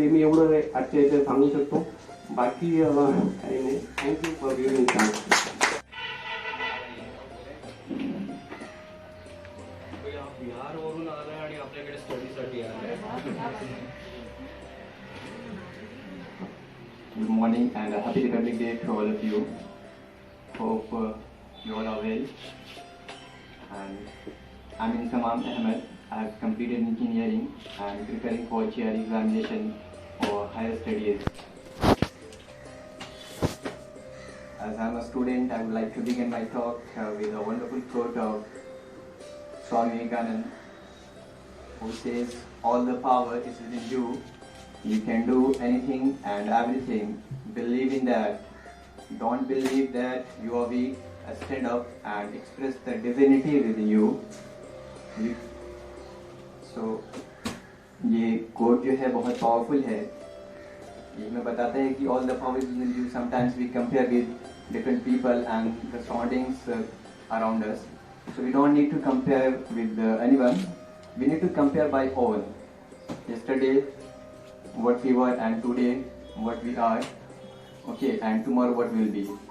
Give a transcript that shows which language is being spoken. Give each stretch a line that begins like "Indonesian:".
Marathi: मी एवढं आजच्या याच्यात सांगू शकतो. बाकी काही नाही.
English: Thank you for giving chance.
Marathi: बिहारवरून आलाय आणि आपल्याकडे स्टडीसाठी आलाय.
English: Good morning and happy Republic Day to all of you. Hope you all are well. And I'm Insamam Ahmed. I have completed engineering and preparing for GRE examination for higher studies. As I'm a student, I would like to begin my talk with a wonderful quote of Swami Vivekananda, who says, "All the power is within you. You can do anything and everything. Believe in that. Don't believe that you are weak. Stand up and express the divinity within you."
Hindi: So, ये coat जो है बहुत powerful है. ये हमें बताता है कि
English: all the power is within you. Sometimes we compare with different people and the surroundings around us. So we don't need to compare with anyone. We need to compare by all. Yesterday what we were and today what we are, okay, and tomorrow what will be.